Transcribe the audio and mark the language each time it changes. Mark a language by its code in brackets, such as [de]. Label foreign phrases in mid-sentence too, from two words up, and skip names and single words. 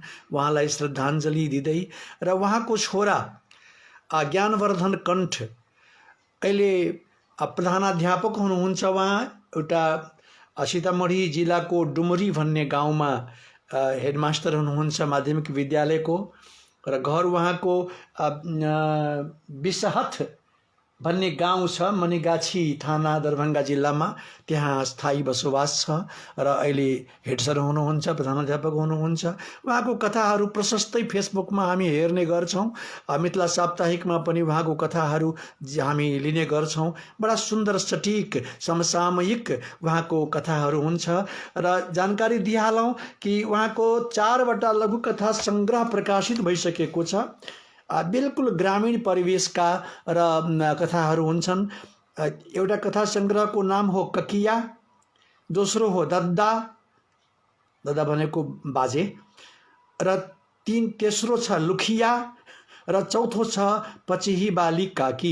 [ne] उहाँलाई श्रद्धाञ्जली दिँदै र उहाँको छोरा ज्ञानवर्धन कंठ अहिले प्रधानाध्यापक हुनुहुन्छ। उहाँ एउटा सीतामढ़ी जिल्लाको डुमरी भन्ने गाउँमा हेडमास्टर हुनुहुन्छ माध्यमिक विद्यालयको, र घर वहाँ को बिसहथ भन्ने गाउँ छ, मणिगाछी थाना दरभंगा जिल्ला में। त्यहाँ स्थायी बसोबास छ र अहिले हेड सर हुनुहुन्छ, प्रधानाध्यापक हुनुहुन्छ। उहाँको कथाहरू प्रशस्तै फेसबुक में हामी हेर्ने गर्छौं। मिथिला साप्ताहिक में पनि उहाँको कथाहरू हामी लिने गर्छौं। बड़ा सुंदर सटीक समसामयिक उहाँको कथाहरू हुन्छ। र जानकारी दिइहालौं कि उहाँको 4वटा लघुकथा संग्रह प्रकाशित भइसकेको छ। बिल्कुल ग्रामीण परिवेशका र कथाहरू हुन्छन्। एउटा कथा संग्रह को नाम हो ककिया, दोस्रो हो दद्दा, दद्दा भनेको बाजे, र तेस्रो छ लुखिया, र चौथो छ पचिही बाली काकी।